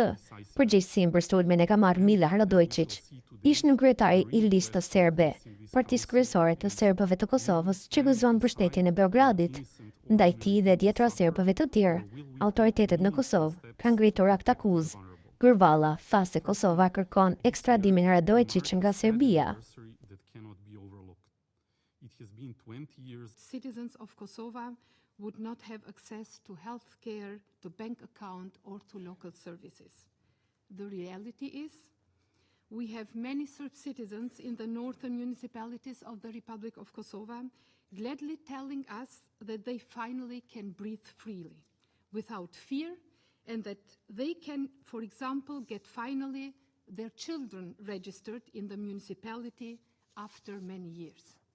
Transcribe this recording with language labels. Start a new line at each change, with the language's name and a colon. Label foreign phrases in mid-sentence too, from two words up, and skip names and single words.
Albanian: Përgjegjësinë për sulmin e ka marrë Mila Radojčić, ish kryetari i listës serbe, partisë kryesore të serbëve të Kosovës që gëzon mbështetjen e Beogradit. Ndaj tij dhe 10 serbëve të tjerë, autoritetet në Kosovë kanë ngritur akt akuzë. Gërvalla tha se Kosova kërkon ekstradimin e Radojčić nga Serbia.
English: Citizens of Kosovo would not have access to health care, to bank account or to local services. The reality is we have many Serb citizens in the northern municipalities of the Republic of Kosovo gladly telling us that they finally can breathe freely, without fear, and that they can, for example, get finally their children registered in the municipality after many years.